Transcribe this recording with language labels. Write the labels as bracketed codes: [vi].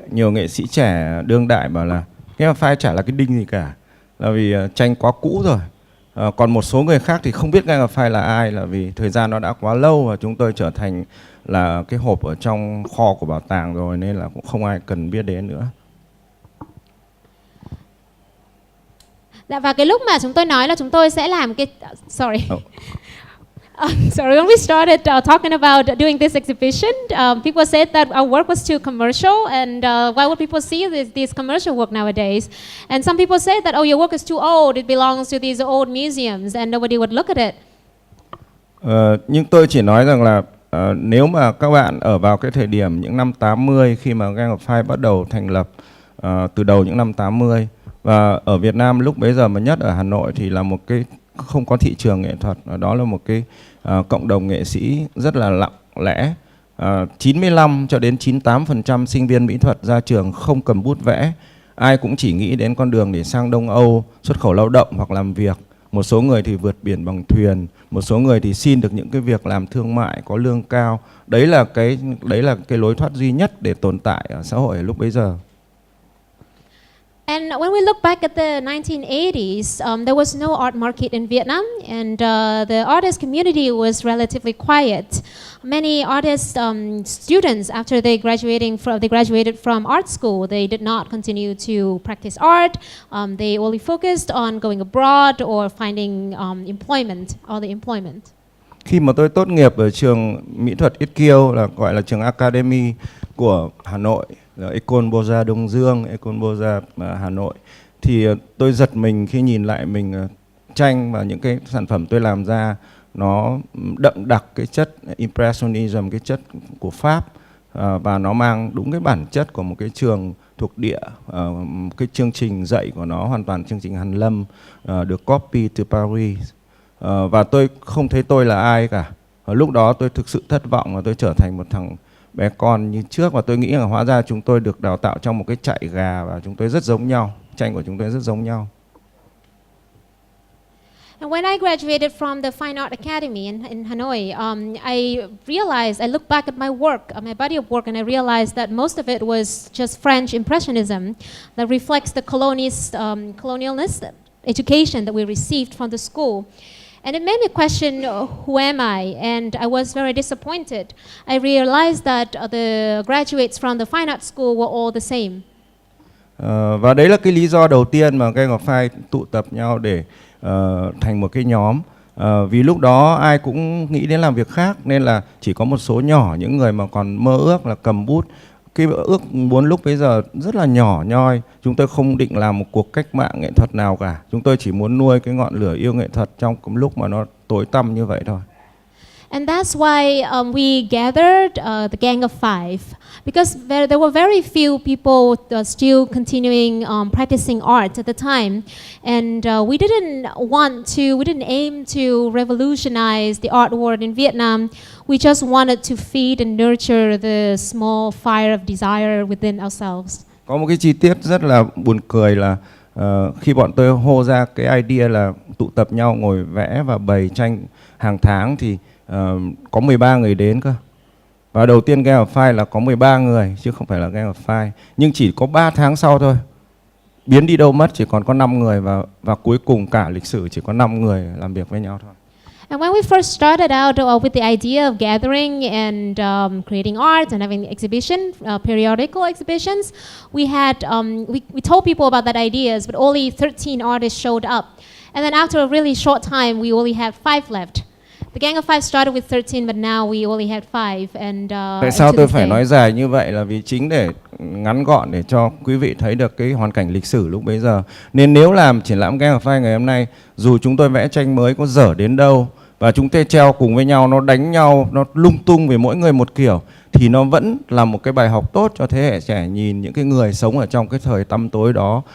[vi] Nhiều nghệ sĩ trẻ đương đại bảo là Gang of Five chả là cái đinh gì cả, là vì tranh quá cũ rồi. Còn một số người khác thì không biết Gang of Five là ai, là vì thời gian nó đã quá lâu và chúng tôi trở thành là cái hộp ở trong kho của bảo tàng rồi, nên là cũng không ai cần biết đến nữa. Dạ, và cái lúc mà chúng tôi nói là chúng tôi sẽ làm cái [en] sorry, when we started talking about doing this exhibition, people said that our work was too commercial, and why would people see this commercial work nowadays? And some people said that, oh, your work is too old, it belongs to these old museums, and nobody would look at it. [vi] Nhưng tôi chỉ nói rằng là nếu mà các bạn ở vào cái thời điểm những năm 80 khi mà Gang of Five bắt đầu thành lập từ đầu những năm 80, và ở Việt Nam lúc bấy giờ mà nhất ở Hà Nội thì là một cái không có thị trường nghệ thuật, đó là một cái cộng đồng nghệ sĩ rất là lặng lẽ. 95 cho đến 98% sinh viên mỹ thuật ra trường không cầm bút vẽ, ai cũng chỉ nghĩ đến con đường để sang Đông Âu xuất khẩu lao động hoặc làm việc. Một số người thì vượt biển bằng thuyền, một số người thì xin được những cái việc làm thương mại có lương cao. Đấy là cái lối thoát duy nhất để tồn tại ở xã hội lúc bấy giờ. [en] And when we look back at the 1980s, there was no art market in Vietnam, and the artist community was relatively quiet. Many artists, students, after they graduated from art school, they did not continue to practice art. They only focused on going abroad or finding other employment. [vi] Khi mà tôi tốt nghiệp ở trường mỹ thuật Yết Kiêu, là gọi là trường Academy của Hà Nội, là Ecole Beaux-Arts Đông Dương, Ecole Beaux-Arts Hà Nội, thì tôi giật mình khi nhìn lại mình tranh và những cái sản phẩm tôi làm ra nó đậm đặc cái chất Impressionism, cái chất của Pháp, và nó mang đúng cái bản chất của một cái trường thuộc địa. Cái chương trình dạy của nó hoàn toàn chương trình Hàn Lâm, được copy từ Paris. Và tôi không thấy tôi là ai cả. Lúc đó tôi thực sự thất vọng và tôi trở thành một thằng bé con như trước, và tôi nghĩ là hóa ra chúng tôi được đào tạo trong một cái trại gà và chúng tôi rất giống nhau, tranh của chúng tôi rất giống nhau. [en] And when I graduated from the Fine Art Academy in Hanoi, I realized, I looked back at my work, my body of work, and I realized that most of it was just French Impressionism that reflects the colonialist education that we received from the school. And it made me question, who am I? And I was very disappointed. I realized that the graduates from the Fine Art School were all the same. [vi] Và đấy là cái lý do đầu tiên mà Gang of Five tụ tập nhau để thành một cái nhóm. Vì lúc đó ai cũng nghĩ đến làm việc khác, nên là chỉ có một số nhỏ những người mà còn mơ ước là cầm bút. Cái ước muốn lúc bấy giờ rất là nhỏ nhoi. Chúng tôi không định làm một cuộc cách mạng nghệ thuật nào cả. Chúng tôi chỉ muốn nuôi cái ngọn lửa yêu nghệ thuật trong cái lúc mà nó tối tăm như vậy thôi. [en] And that's why we gathered the Gang of Five, because there were very few people still continuing practicing art at the time, and we didn't aim to revolutionize the art world in Vietnam. We just wanted to feed and nurture the small fire of desire within ourselves. [vi] Có một cái chi tiết rất là buồn cười là khi bọn tôi hô ra cái idea là tụ tập nhau ngồi vẽ và bày tranh hàng tháng thì có 13 người đến cơ. Và đầu tiên Gang of Five là có 13 người chứ không phải là Gang of Five. Nhưng chỉ có 3 tháng sau thôi, biến đi đâu mất, chỉ còn có 5 người, và cuối cùng cả lịch sử chỉ có 5 người làm việc với nhau thôi. [en] And when we first started out with the idea of gathering and creating art and having exhibition, periodical exhibitions, we had we told people about that ideas, but only 13 artists showed up. And then after a really short time, we only had 5 left. The Gang of Five started with 13, but now we only had 5. And [vi] tại sao tôi phải nói dài như vậy là vì chính để ngắn gọn để cho quý vị thấy được cái hoàn cảnh lịch sử lúc bấy giờ. Nên nếu làm triển lãm Gang of Five ngày hôm nay, dù chúng tôi vẽ tranh mới có dở đến đâu và chúng tôi treo cùng với nhau, nó đánh nhau, nó lung tung về mỗi người một kiểu, thì nó vẫn là một cái bài học tốt cho thế hệ trẻ nhìn những cái người sống ở trong cái thời tăm tối đó.